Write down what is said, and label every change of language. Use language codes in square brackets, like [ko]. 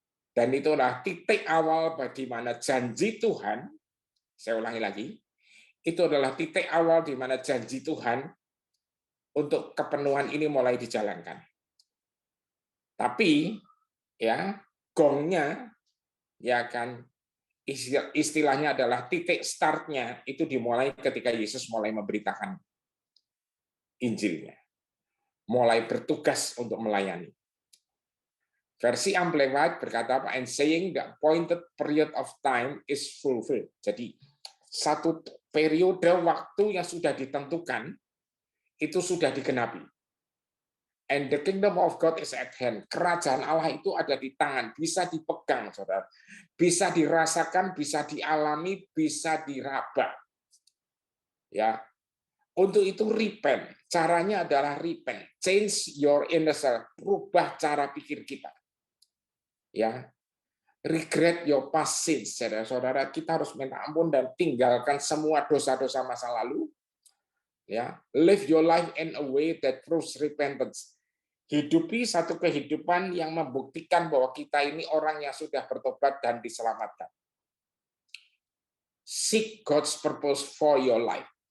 [id] Dan itu adalah titik awal di mana janji Tuhan, saya ulangi lagi, itu adalah titik awal di mana janji Tuhan untuk kepenuhan ini mulai dijalankan. Tapi, ya, gongnya, ya kan, istilahnya adalah titik startnya itu dimulai ketika Yesus mulai memberitakan Injilnya, mulai bertugas untuk melayani. Versi Amplified berkata apa? [en] And saying the appointed period of time is fulfilled. [id] Jadi satu periode waktu yang sudah ditentukan itu sudah digenapi. [en] And the kingdom of God is at hand. [id] Kerajaan Allah itu ada di tangan, bisa dipegang, saudara. Bisa dirasakan, bisa dialami, bisa diraba. Ya, untuk itu repent. Caranya adalah repent. [en] Change your inner self. [id] Rubah cara pikir kita. [en] Ya, regret your past sins, saudara-saudara. [id] Kita harus minta ampun dan tinggalkan semua dosa-dosa masa lalu. [en] Ya, live your life in a way that proves repentance. [id] Hidupi satu kehidupan yang membuktikan bahwa kita ini orang yang sudah bertobat dan diselamatkan. [en] Seek God's purpose for your life.